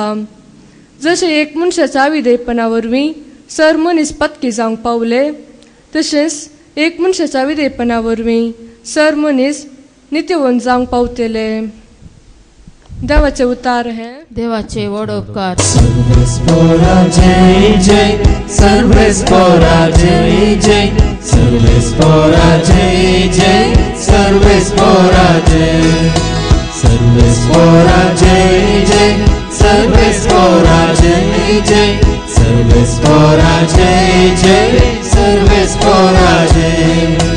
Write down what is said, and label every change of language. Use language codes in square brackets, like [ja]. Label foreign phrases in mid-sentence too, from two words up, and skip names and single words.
[kok] जशें एक मनशाच्या अविधेयपणा वरवीं सर मनीस पथकी जावंक पावले, तशेंच एक मनशाच्या विधेयपणा वरवीं सर मनीस नित्यवन जावंक पावतले. देवाचे उतार हे देवाचे व्हड उपकार. सर्वेस्पोरा जय जय, सर्वेस्पोरा जय जय, सर्वेस्पोरा जय जय, सर्वेस्पोरा जय, सर्वेस्पोरा जय जय, सर्वेस्पोरा जय जय, सर्वेस्पोरा जय जय, सर्वेस्पोरा जय.